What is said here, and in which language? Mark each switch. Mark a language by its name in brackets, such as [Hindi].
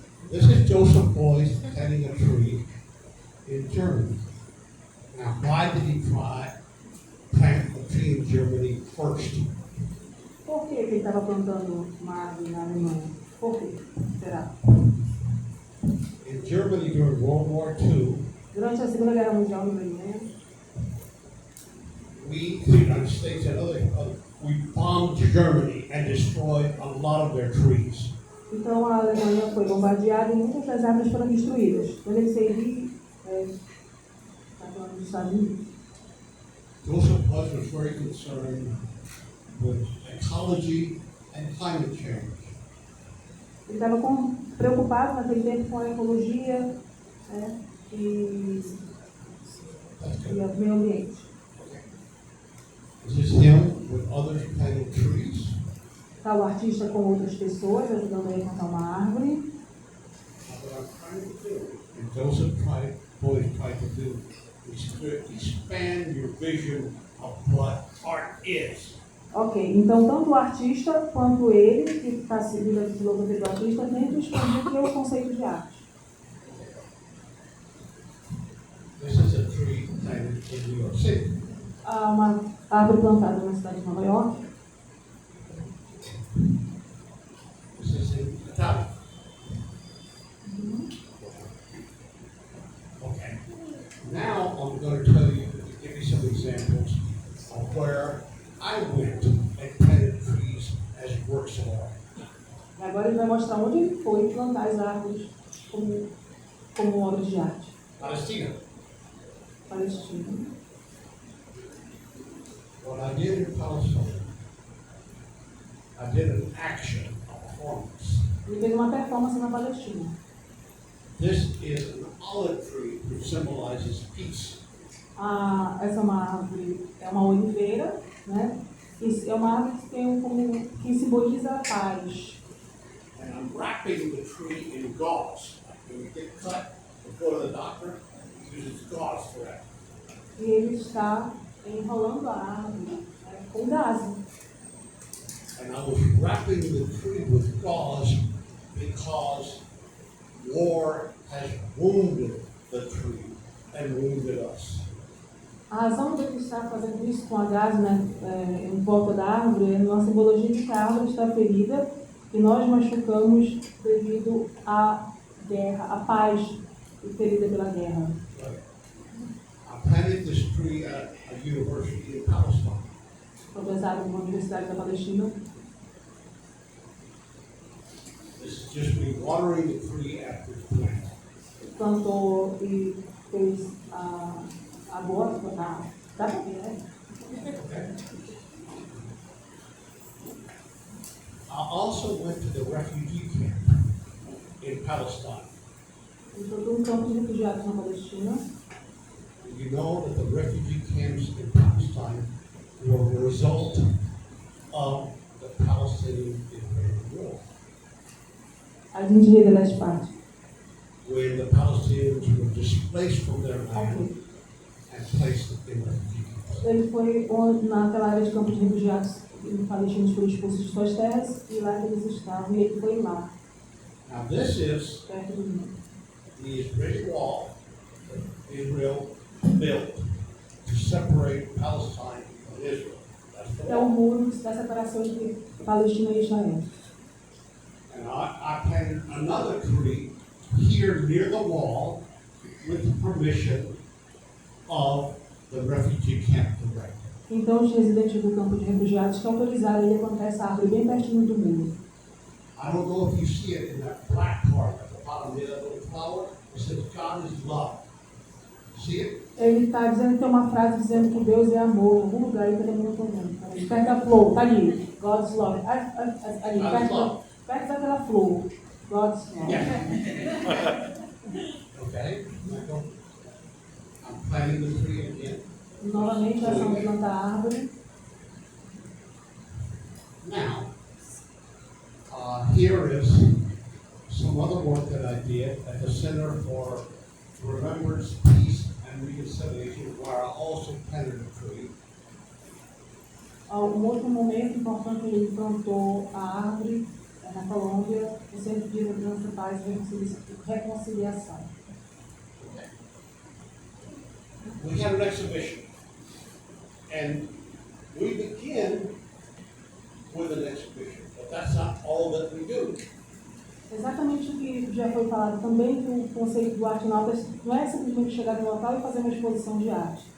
[English] This is Joseph Beuys planting a tree in Germany. Now, why did he plant a tree in Germany first? [Portuguese] Por que ele estava plantando uma árvore na Alemanha? Por quê? Será? [English] In Germany during World War II, [Portuguese] Durante a Segunda Guerra Mundial, no Alemanha, [English] we, the United States and we bombed Germany and destroyed a lot of their trees. [Portuguese] então a Alemanha foi bombardeada e muitas das árvores foram destruídas. Quando ele saiu, está falando dos Estados Unidos. [English] Joseph Beuys was very concerned with ecology and climate change. [Portuguese] Ele estava preocupado naquele tempo com a ecologia, né, e o meio ambiente. [English] This is him with others planting trees. [Portuguese] Está o artista com outras pessoas ajudando ele a plantar uma árvore. [English] What I'm trying to do, and Joseph Beuys tried to do, is to expand your vision of what art is. [Portuguese] Ok, então tanto o artista quanto ele, que está seguindo a filosofia do artista, tem que expandir o que é o conceito de arte. [English] This is a tree planted in New York City. [Portuguese] Há uma árvore plantada na cidade de Nova York. [English] This is in Italy. Okay. Now I'm going to tell you, give you some examples of where I went and planted trees as works of art. [Portuguese] Agora ele vai mostrar onde ele foi plantar as árvores como obras de arte. Palestina. Palestina. [English] What I did in Palestine, I did an action, a performance. [Portuguese] Ele fez uma performance na Palestina. [English] This is an olive tree which symbolizes peace. [Portuguese] Essa é uma árvore, é uma oliveira, né? E é uma árvore que tem que simboliza a paz. [English] And I'm wrapping the tree in gauze. When we get cut, we go to the doctor, he uses gauze for that. [Portuguese] E ele está enrolando a árvore, né, com gás. [English] And I was wrapping the tree with gauze because war has wounded the tree and wounded us. [Portuguese] A razão de ele estar fazendo isso com a gás, né, em volta da árvore é uma simbologia de que a árvore está ferida e nós machucamos devido à guerra, à paz ferida pela guerra. [English] Right. I planted this tree at a university in Palestine. [Portuguese] Professado numa universidade da Palestina. [English] This is just me watering the tree after it's planted. [Portuguese] Plantou e fez a boa, dá pra ver, né? [English] Okay. I also went to the refugee camp in Palestine. [Portuguese] Ele plantou campo de refugiados na Palestina. [English] You know that the refugee camps in Palestine were a result of the Palestinian-Israeli war. [Portuguese] A gente vê das partes. [English] When the Palestinians were displaced from their land Ok. and placed in refugee camps. [Portuguese] Ele foi naquela área de campo de refugiados palestinos foram expulsos de suas terras e lá que eles estavam, e ele foi lá, [English] Now this is [Portuguese] perto do rio. [English] the Israeli wall that Israel built to separate Palestine from Israel. That's the [Portuguese] É o [English] wall. [Portuguese] muro da separação entre Palestina e Israel. [English] And I planted another tree here near the wall with the permission of the refugee camp director. [Portuguese] Então os residentes do campo de refugiados que autorizaram ele a plantar essa árvore bem pertinho do muro. [English] I don't know if you see it in that black part at the bottom of that little flower. It says God is love. See it? [Portuguese] Ele está dizendo que tem uma frase dizendo que Deus é amor, em algum lugar aí que eu não estou vendo. Tá ali, perto da flor, tá ali. [English] God's love. [Portuguese] Ali, [English] God's love. [Portuguese] perto daquela flor. [English] God's love. Yeah. Okay. I'm planting the tree again. [Portuguese] Novamente, a ação de plantar a árvore. [English] Now, here is some other work that I did at the Center for Remembrance, Peace, and Reconciliation, where I also planted a tree. [Portuguese] Um outro momento importante, ele plantou a árvore na Colômbia, no Centro de Lembrança de paz e reconciliação. [English] We had an exhibition, and we begin with an exhibition, but that's not all that we do. [Portuguese] Exatamente o que já foi falado também, que o conceito do Arte Notas não é simplesmente chegar no local e fazer uma exposição de arte.